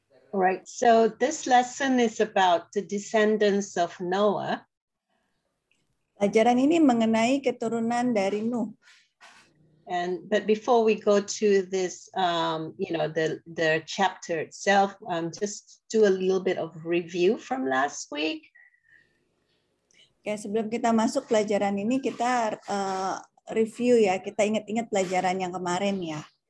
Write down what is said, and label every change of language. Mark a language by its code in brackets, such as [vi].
[en] All right, so this lesson is about the descendants of Noah. [id] Pelajaran ini mengenai keturunan dari Nuh. [en] But before we go to this, the chapter itself, just do a little bit of review from last week. [id] Oke, sebelum kita masuk pelajaran ini, kita review ya. Kita ingat-ingat pelajaran yang kemarin ya.